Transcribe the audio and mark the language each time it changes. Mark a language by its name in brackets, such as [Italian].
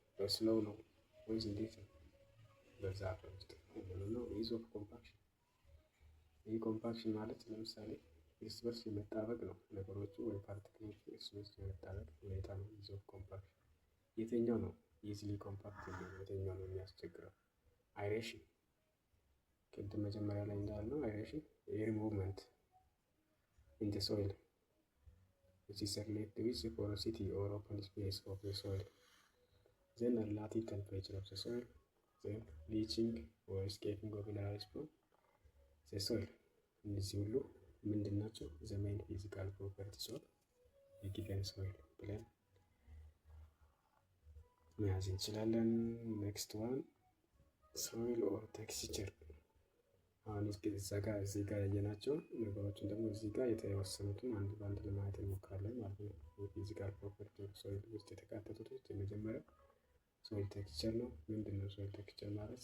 [Amharic] በስሎው ነው ወይስ እንዴት ነው? በዛ አፈር ውስጥ ነው። ኢዝ ኦፍ ኮምፓክሽን፣ ይህ ኮምፓክሽን ማለት ለምሳሌ እርስ በርስ የመጣበቅ ነው። ነገሮቹ ወይ ፓርቲክሎቹ እርስ በርስ የመጣበቅ ሁኔታ ነው ኢዝ ኦፍ ኮምፓክሽን። የትኛው ነው ኢዝሊ ኮምፓክት የሚሆነው? የትኛው ነው የሚያስቸግረው? አይሬሽን፣ ቅድም መጀመሪያ ላይ እንዳልነው አይሬሽን ኤር ሙቭመንት ኢን ዘ ሶይል [English] which is related with the porosity or open space of the soil, then relative temperature of the soil, then leaching or escaping of minerals from the soil። [Amharic] እነዚህ ሁሉ ምንድን ናቸው? [English] the main physical properties of a given soil [Amharic] ብለን መያዝ እንችላለን። ኔክስት ዋን ሶይል ኦር ቴክስቸር። አሁን እዚህ ጋር ያየናቸው ነገሮችን ደግሞ እዚህ ጋር የተወሰኑትን አንድ በአንድ ለማየት እንሞክራለን ማለት ነው። የፊዚካል ፕሮፐርቲ ኦፍ ሶይል ውስጥ የተካተቱት ውስጥ የመጀመሪያው ሶይል ቴክስቸር ነው። ምንድን ነው ሶይል ቴክስቸር ማለት?